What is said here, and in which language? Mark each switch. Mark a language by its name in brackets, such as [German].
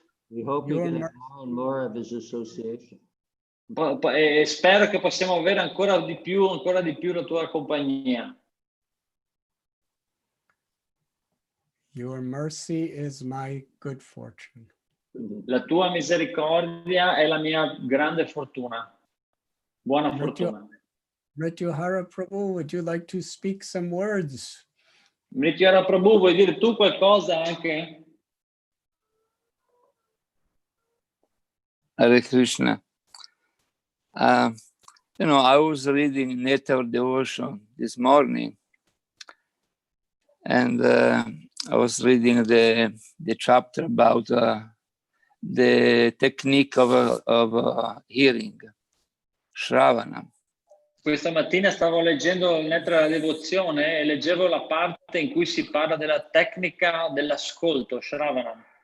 [English] We hope we can have more and more of his association. [Italian] E spero che possiamo avere ancora di più la tua compagnia. [English] Your mercy is my good fortune. [Italian] La tua misericordia è la mia grande fortuna. Buona fortuna. [English] Mrityuhara Prabhu, would you like to speak some words? [Italian] Mrityuhara Prabhu, vuoi dire tu qualcosa anche? [Sanskrit] Hare Krishna. [English] You know, I was reading Nectar of Devotion this morning, and I was reading the chapter about the technique of hearing, Shravana. [Italian] Questa mattina stavo leggendo il Nettare della Devozione e leggevo la parte in cui si parla della tecnica dell'ascolto, Shravana.